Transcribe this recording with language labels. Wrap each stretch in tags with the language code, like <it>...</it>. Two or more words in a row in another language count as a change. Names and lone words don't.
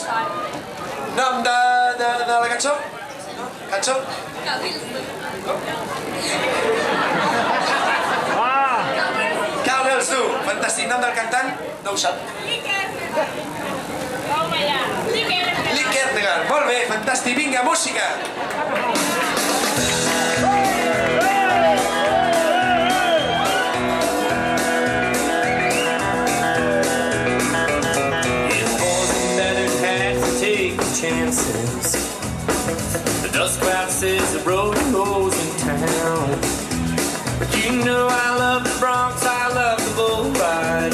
<ca>Nom de la cançó? Cançó? Cowgirls do. Fantàstic. Nom del cantant? No ho sap. Liquerdegar. Molt bé, fantàstic. Vinga, música.</ca> <en>Chances. The dust cloud says the road goes in town, but you know I love the Bronx, I love the bull ride.</en>